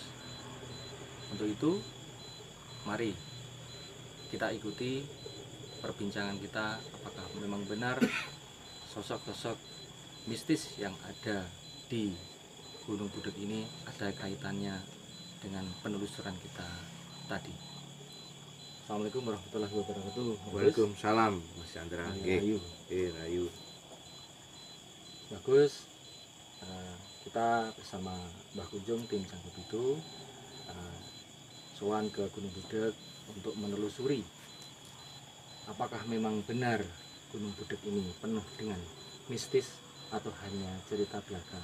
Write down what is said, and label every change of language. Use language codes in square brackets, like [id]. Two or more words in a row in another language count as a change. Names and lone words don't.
[id] Untuk itu, mari kita ikuti perbincangan kita, apakah memang benar sosok-sosok mistis yang ada di Gunung Budek ini ada kaitannya dengan penelusuran kita tadi. [ar] السلام عليكم ورحمة الله وبركاته. Waalaikumsalam Mas Chandra. Nggih. Rayu. Rayu. [id] Bagus. Kita bersama Mbah Kunjung tim Jangkep itu sowan ke Gunung Budek untuk menelusuri apakah memang benar Gunung Budek ini penuh dengan mistis atau hanya cerita belaka.